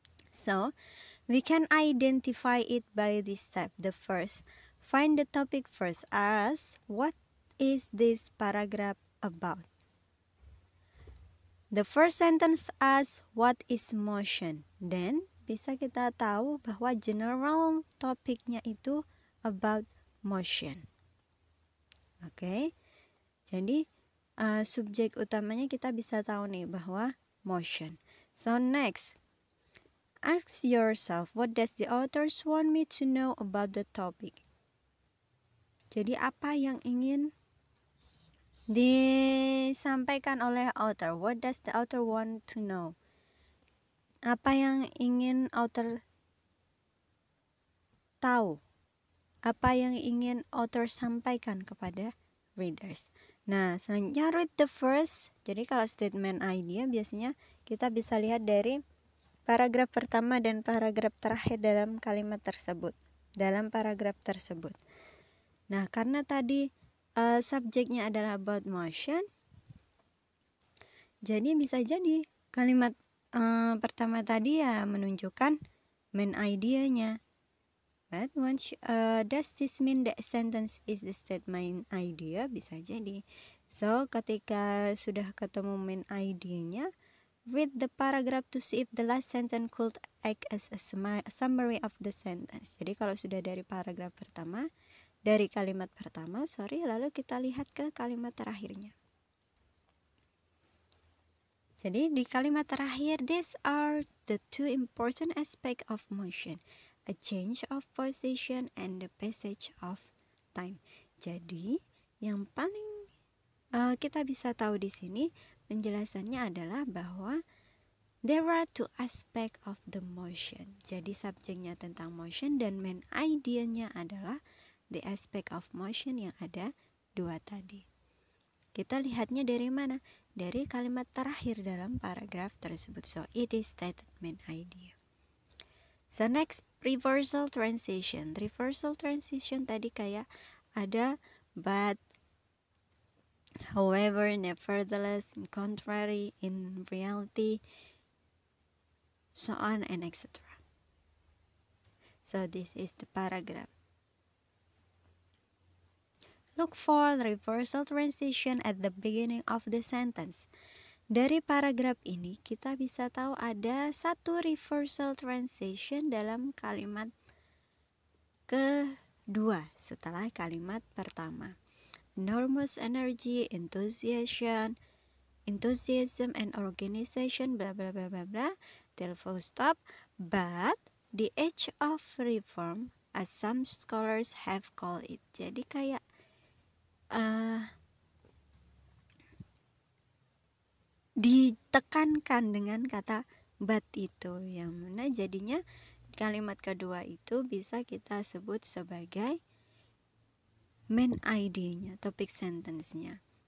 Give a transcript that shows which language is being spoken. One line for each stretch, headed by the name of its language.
English: So, we can identify it by this step. The first, find the topic first. Ask, what is this paragraph about? The first sentence asks what is motion.
Indonesian: Then bisa kita tahu bahwa general topiknya itu about motion. Oke. Jadi subjek utamanya kita bisa tahu nih bahwa motion.
English: So next, ask yourself, what does the authors want me to know about the topic?
Indonesian: Jadi apa yang ingin disampaikan oleh author?
English: What does the author want to know?
Indonesian: Apa yang ingin author tahu? Apa yang ingin author sampaikan kepada readers? Nah, selanjutnya
English: read the first.
Indonesian: Jadi kalau statement idea biasanya kita bisa lihat dari paragraf pertama dan paragraf terakhir dalam kalimat tersebut. Dalam paragraf tersebut. Nah, karena tadi subjeknya adalah about motion, jadi bisa jadi kalimat pertama tadi ya menunjukkan main idea-nya.
English: But does this mean that sentence is the statement idea?
Indonesian: Bisa jadi.
English: So,
Indonesian: ketika sudah ketemu main idea-nya,
English: read the paragraph to see if the last sentence could act as a summary of the sentence.
Indonesian: Jadi kalau sudah dari paragraf pertama, dari kalimat pertama, lalu kita lihat ke kalimat terakhirnya. Jadi di kalimat terakhir,
English: these are the two important aspects of motion, a change of position and the passage of time.
Indonesian: Jadi yang paling kita bisa tahu di sini penjelasannya adalah bahwa
English: there are two aspects of the motion.
Indonesian: Jadi subjeknya tentang motion dan main idea-nya adalah
English: the aspect of motion
Indonesian: yang ada dua tadi. Kita lihatnya dari mana? Dari kalimat terakhir dalam paragraf tersebut.
English: So, it is statement idea. So, next, reversal transition.
Indonesian: Reversal transition tadi kayak ada but, however, nevertheless, contrary, in reality, so on and etc.
English: So, this is the paragraph. Look for the reversal transition at the beginning of the sentence.
Indonesian: Dari paragraf ini kita bisa tahu ada satu reversal transition dalam kalimat kedua setelah kalimat pertama.
English: Enormous energy, enthusiasm and organization bla bla bla bla bla till full stop. But the age of reform, as some scholars have called it.
Indonesian: Jadi kayak ditekankan dengan kata but itu, yang mana jadinya kalimat kedua itu bisa kita sebut sebagai main idea-nya, topik sentence-nya.